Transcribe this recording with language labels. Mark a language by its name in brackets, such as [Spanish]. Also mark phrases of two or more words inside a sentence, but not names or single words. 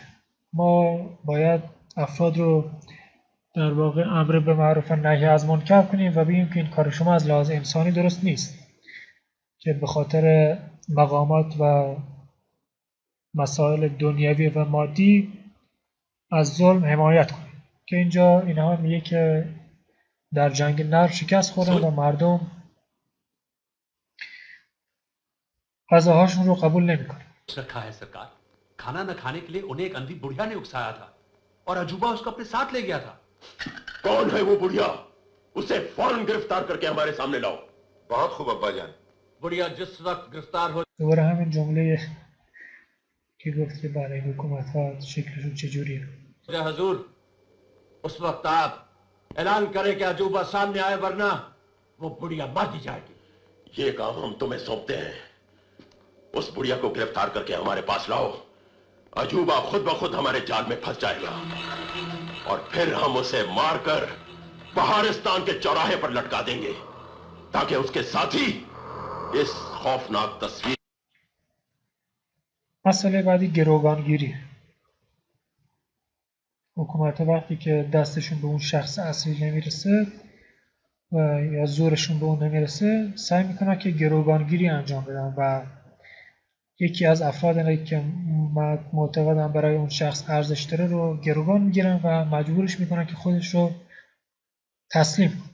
[Persian] ما باید افراد رو در واقع امر به معروف و نهی از منکر کنیم و بگیم که این کار شما از لحاظ انسانی درست نیست که به خاطر مقامات و مسائل دنیوی و مادی از ظلم حمایت کنیم. که اینجا اینها میگه که در جنگ نرم شکست خوردن و مردم غذاهاشون رو قبول نمی‌کنن. [Hindi] रखा है सरकार, खाना न खाने के लिए उन्हें एक अंधी बुढ़िया ने उकसाया था और अजूबा उसको अपने साथ ले गया था। कौन है वो बुढ़िया? उसे फौरन गिरफ्तार करके हमारे सामने लाओ। बहुत खूब अब्बा जान। बुढ़िया जिस वक्त गिरफ्तार हो [Persian] دوباره همین جمله که گفت که برای حکومت ها شکلشون چجوریه. [Hindi] जाए हजूर, उस वक्त आप ऐलान करें कि अजूबा सामने आए वरना वो बुढ़िया मार दी जाएगी। ये काम हम तुम्हें सौंपते हैं। उस बुढ़िया को गिरफ्तार करके हमारे पास लाओ। अजूबा खुद ब खुद हमारे जाल में फंस जाएगा और फिर हम उसे मारकर बहारिस्तान के चौराहे पर लटका देंगे ताकि उसके साथी इस खौफनाक तस्वीर। [Persian] مسئله بعدی گروگانگیری. حکومت وقتی که دستشون به اون شخص اصلی نمیرسه و یا زورشون به اون نمیرسه سعی میکنن که گروگانگیری انجام بدن و یکی از افراد که معتقدن برای اون شخص ارزش داره رو گروگان میگیرن و مجبورش میکنن که خودش رو تسلیم کنه.